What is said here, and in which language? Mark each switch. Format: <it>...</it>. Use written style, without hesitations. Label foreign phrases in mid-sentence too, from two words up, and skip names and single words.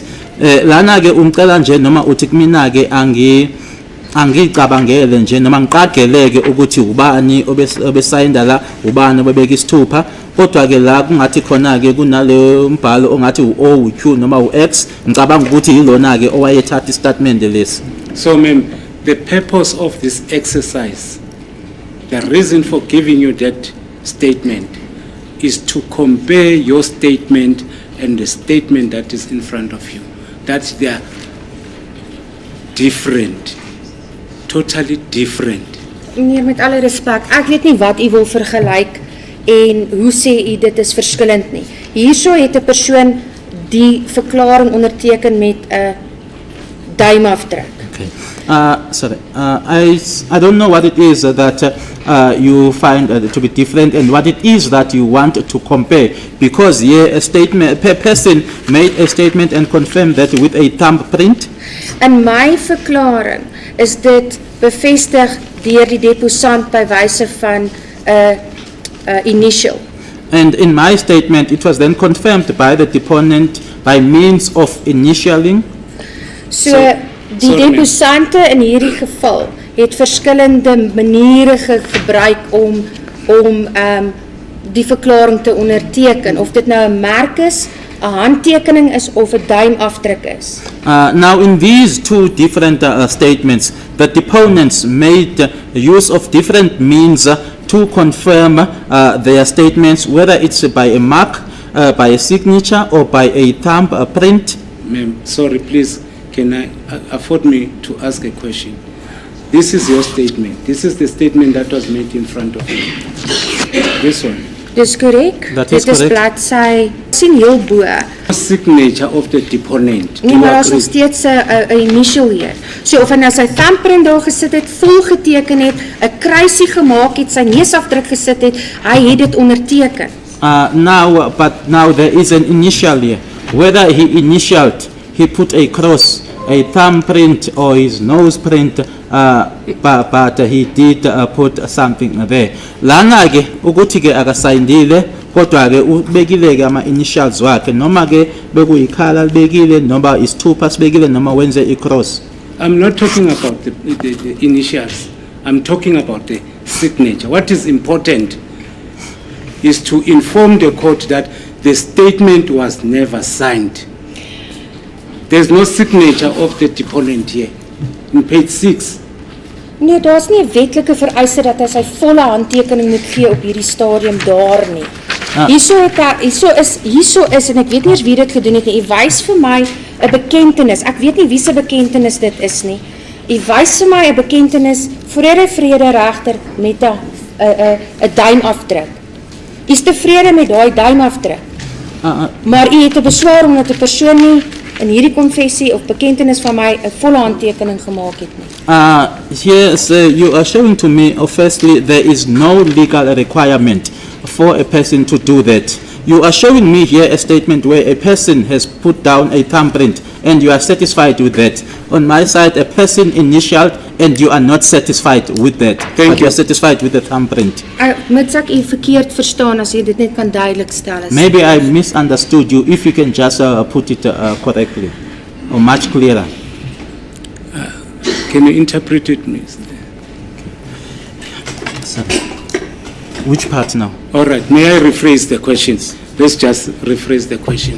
<zu>Lana ke umcela nje noma uthi kumina ke angicabangele nje noma ngiqageleke ukuthi ubani obesayinda la, ubani obebeka isithupha, kodwa ke la kungathi khona ke kunaleyo mbhalo ongathi u-O, u-Q noma u-X, ngicabanga ukuthi yilona ke owayethatha istatement lesi.</zu> <en>So, ma'am, the purpose of this exercise, the reason for giving you that statement is to compare your statement and the statement that is in front of you. That they are different, totally different.</en> <af>meneer, met alle respek, ek weet nie wat u wil vergelyk en hoe sê u dit is verskillend nie. Hierso het 'n persoon die verklaring onderteken met 'n duimafdruk.</af> <en>Okay. Sorry. I don't know what it is that you find to be different and what it is that you want to compare, because here a person made a statement and confirmed that with a thumbprint.</en> <af>In my verklaring is dit bevestig deur die deposant by wyse van 'n initial.</af> <en>And in my statement, it was then confirmed by the deponent by means of initialing.</en> <af>So die</af> <en>sorry, ma'am.</en> <af>deposante in hierdie geval het verskillende maniere gebruik om die verklaring te onderteken, of dit nou 'n merk is, 'n handtekening is of 'n duimafdruk is.</af> <en>Now, in these two different statements, the deponents made use of different means to confirm their statements, whether it's by a mark, by a signature, or by a thumbprint. Ma'am, sorry, please, can I afford me to ask a question? This is your statement. This is the statement that was made in front of you. This one.</en> <af>Dis korrek. Dat is Dit is korrek. bladsy sien heel bo.</af> <en>Signature of the deponent. Do</en> <af>Nee,</af> <en>you</en> <af>maar daar's nog</af> <en>agree?</en> <af>steeds 'n initial hier. So of hy nou sy thumbprint daar gesit het, vol geteken het, 'n kruisie gemaak het, sy neusafdruk gesit het, hy het dit onderteken.</af> <en>But now there is an initial here. Whether he initialed, he put a cross, a thumbprint, or his nose print, but he did put something there.</en> <zu>Lana ke ukuthi ke akasayindile, kodwa ke ubekile ke ama initials wakhe, noma ke bekuyikhala libekile, noma isithupha sibekile, noma wenze i-cross.</zu> <en>I'm not talking about the initials. I'm talking about the signature. What is important is to inform the court that the statement was never signed. There's no signature of the deponent here. In page 6.</en> <af>Nee, daar's nie 'n wetlike vereiste dat hy sy volle handtekening moet gee op hierdie stadium daar nie. Hierso is en ek weet nie eens wie dit gedoen het nie. U wys vir my 'n bekentenis. Ek weet nie wie se bekentenis dit is nie. U wys vir my 'n bekentenis voor 'n vrede regter met 'n duimafdruk. U is tevrede met daai duimafdruk. Maar u het 'n beswaar omdat 'n persoon nie in hierdie konfessie of bekentenis van my 'n volle handtekening gemaak het nie.</af> <en>Yes, you are showing to me, firstly, there is no legal requirement for a person to do that. You are showing me here a statement where a person has put down a thumbprint and you are satisfied with that. On my side, a person initialed and you are not satisfied with that. Thank but you. are satisfied with the thumbprint.</en> <af>Mits ek u verkeerd verstaan as jy dit net kan duidelik stel.</af> <en>Maybe I misunderstood you. If you can just put it correctly or much clearer. Can you interpret it, Mr.? Sorry. Which part now? All right, may I rephrase the questions? Let's just rephrase the question.</en>